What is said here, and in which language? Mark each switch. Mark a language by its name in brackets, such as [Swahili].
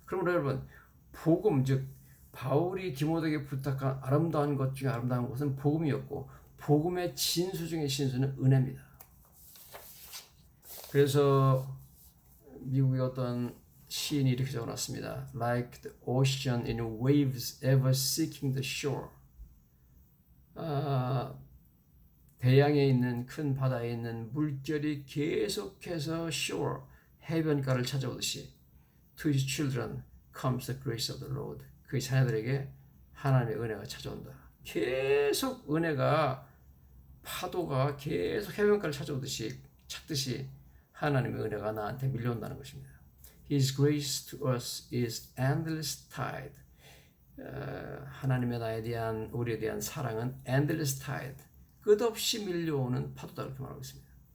[Korean] 그러므로 여러분 복음, 즉 바울이 디모데에게 부탁한 아름다운 것 중에 아름다운 것은 복음이었고 복음의 진수 중에 진수는 은혜입니다. 그래서 미국의 어떤 시인이 이렇게 적어놨습니다. [English] Like the ocean in waves ever seeking the shore. [Korean] 대양에 있는 큰 바다에 있는 물결이 계속해서 shore, 해변가를 찾아오듯이 [English] to his children comes the grace of the Lord. [Korean] 그 자녀들에게 하나님의 은혜가 찾아온다. 계속 은혜가 파도가 계속 해변가를 찾듯이 하나님의 은혜가 나한테 밀려온다는 것입니다. [English] His grace to us is endless tide. [Korean] 하나님의 우리에 대한 사랑은 [English] endless tide. [Korean] 끝없이 밀려오는 파도다 그렇게 말하고 있습니다.